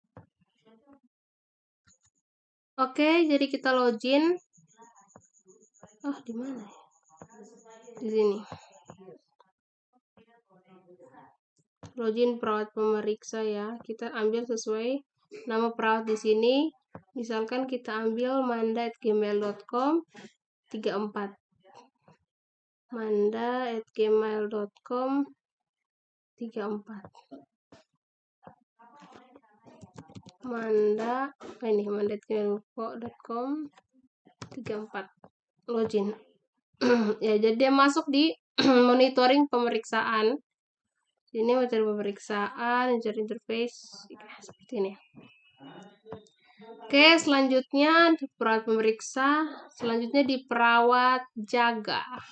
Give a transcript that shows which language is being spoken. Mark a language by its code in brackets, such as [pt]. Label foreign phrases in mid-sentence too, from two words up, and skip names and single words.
[id] Oke, jadi kita login. Oh, di mana ya? Di sini. Login perawat pemeriksa ya. Kita ambil sesuai nama perawat di sini. Misalkan kita ambil manda@gmail.com 34. Manda@gmail.com 34. manda@gmail.com 34. Login. Ya, jadi dia masuk di monitoring pemeriksaan. Ini materi pemeriksaan, [en] user interface, [id] seperti ini. Oke, selanjutnya di perawat pemeriksa, selanjutnya di perawat jaga.